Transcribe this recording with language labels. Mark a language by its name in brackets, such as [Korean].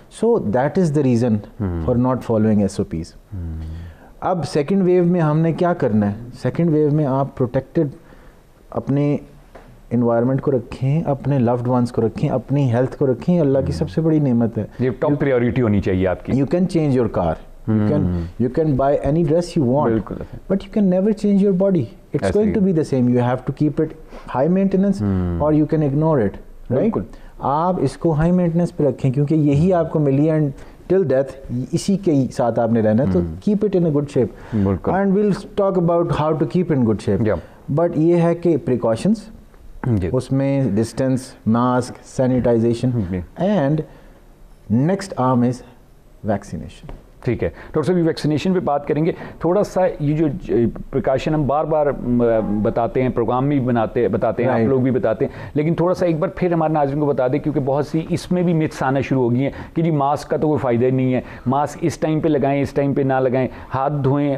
[English] So that is the reason for not following SOPs. [Urdu] اب second view میں ہم نے کیا کرنا ہے؟ سیکنڈ ویو میں آپ پروٹیکٹڈ اپنے انوائرمنٹ کو رکھیں, اپنے لوڈ ونس کو رکھیں, اپنی ہیلتھ کو رکھیں. اللہ کی سب سے بڑی نعمت ہے, یہ ٹاپ پریورٹی ہونی چاہیے آپ کی. [English] You can change your car, you can buy any dress you want, but you can never change your body. It's going to be the same. You have to keep it high maintenance or you can ignore it, right? [Urdu] آپ اس کو high maintenance پہ رکھیں کیونکہ یہی آپ کو ملی [English] and till death [Urdu] اسی کے ساتھ آپ نے رہنا ہے, تو [English] keep it in a good shape. And we'll talk about how to keep in good shape. But [Urdu] یہ ہے کہ [English] precautions, [Urdu] اس میں [English] distance, mask, sanitization, and next arm is vaccination. [Urdu] ٹھیک ہے ڈاکٹر صاحب, ویکسینیشن پہ بات کریں گے. تھوڑا سا یہ جو پریکاشن ہم بار بار بتاتے ہیں, پروگرام میں بھی بتاتے ہیں, آپ لوگ بھی بتاتے ہیں, لیکن تھوڑا سا ایک بار پھر ہمارے ناظرین کو بتا دیں, کیونکہ بہت سی اس میں بھی متس آنا شروع ہو گئی ہیں کہ جی ماسک کا تو کوئی فائدہ ہی نہیں ہے, ماسک اس ٹائم پہ لگائیں, اس ٹائم پہ نہ لگائیں, ہاتھ دھوئیں.